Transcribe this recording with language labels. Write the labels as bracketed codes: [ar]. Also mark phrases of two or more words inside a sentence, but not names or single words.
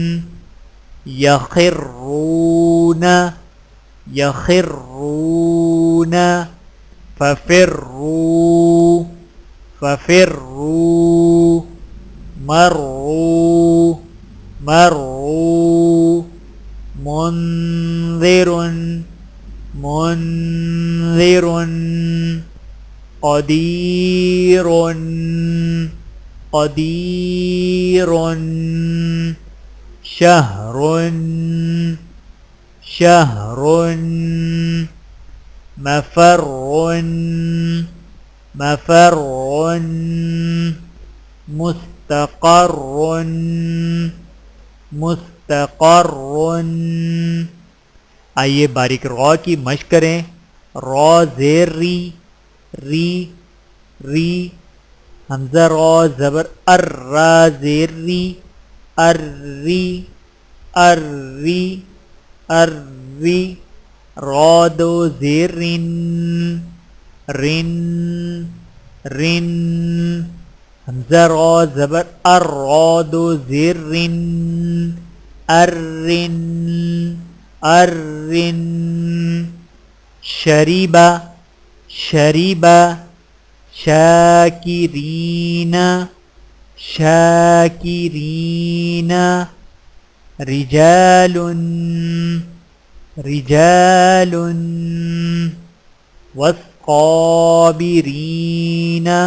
[ar] يخرون، يخرون، تفرون ففروا ففروا مروا مروا منذر منذر قدیر قدیر شہر شہر مفر مفر مستقر مستقر. [ur] آئیے باریک را کی مشق کریں. را زیر ری ری ری حمزہ را زبر ار را زیر ری ار ری ار ری ار ری را دو زیر رن رن رن حمزہ را زبر ار را دو زیر رن ار رن ار رن [ar] شریبہ شریبہ شاکرین شاکرین رجال رجال والصابرین